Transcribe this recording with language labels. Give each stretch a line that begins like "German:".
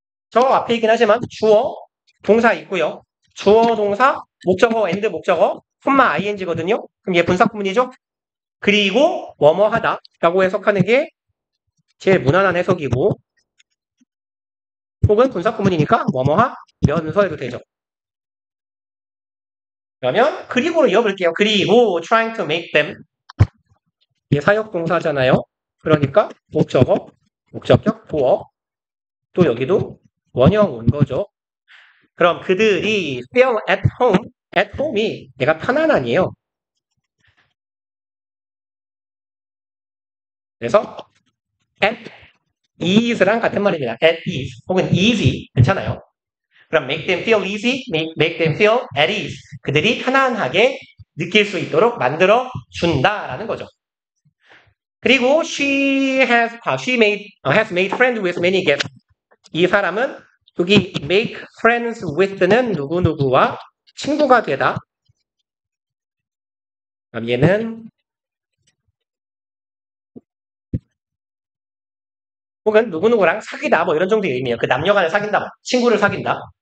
Korean: 저 앞에 있긴 하지만 주어, 동사 있고요. 주어, 동사, 목적어, and 목적어, 콤마 ing거든요. 그럼 얘 분사구문이죠? 그리고 뭐뭐 하다 라고 해석하는 게 제일 무난한 해석이고 혹은 분사구문이니까 뭐뭐 하면서 해도 되죠. 그러면 그리고로 이어볼게요. 그리고
English: trying to make them
Korean: 이게 사역동사잖아요. 그러니까 목적어, 목적격, 보어 또 여기도 원형 온 거죠. 그럼 그들이
English: feel at home,
Korean: at home이 내가 편안하니에요. 그래서 at ease랑 같은 말입니다. at ease 혹은 easy 괜찮아요. 그럼
English: make them feel easy, make them feel at ease.
Korean: 그들이 편안하게 느낄 수 있도록 만들어 준다라는 거죠.
English: 그리고 she has made friends with many guests.
Korean: 이 사람은 여기 make friends with는 누구누구와 친구가 되다. 그럼 얘는 혹은 누구누구랑 사귀다 뭐 이런 정도의 의미예요. 그 남녀간을 사귄다, 뭐. 친구를 사귄다.